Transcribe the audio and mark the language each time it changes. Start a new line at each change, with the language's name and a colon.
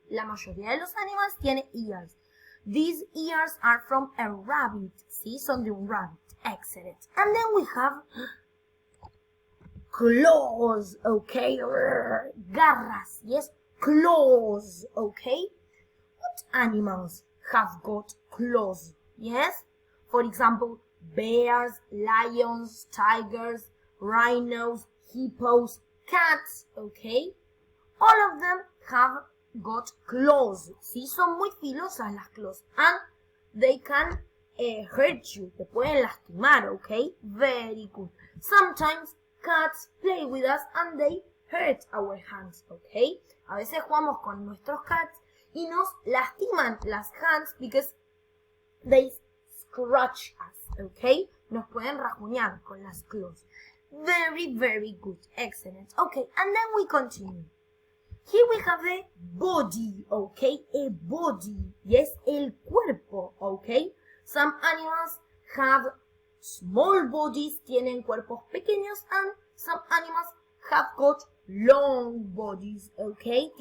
Spanish: La mayoría de los animales tiene ears.
English: These ears are from a rabbit,
Spanish: ¿sí? Son de un rabbit.
English: Excellent. And then we have claws, okay?
Spanish: Garras,
English: yes? Claws, okay? What animals have got claws, yes? For example, bears, lions, tigers, rhinos, hippos, cats, okay? All of them have got claws, ¿sí?
Spanish: Son muy filosas las
English: claws. And they can hurt you.
Spanish: Te pueden lastimar, okay?
English: Very good. Sometimes cats play with us and they hurt our hands, okay?
Spanish: A veces jugamos con nuestros cats y nos lastiman las hands
English: because they scratch us, okay?
Spanish: Nos pueden rajuñar con las claws.
English: Very, very good. Excellent. Okay, and then we continue. Here we have the body, okay? A body. Yes,
Spanish: el cuerpo,
English: okay? Some animals have small bodies,
Spanish: tienen cuerpos pequeños,
English: and some animals have got long bodies, okay?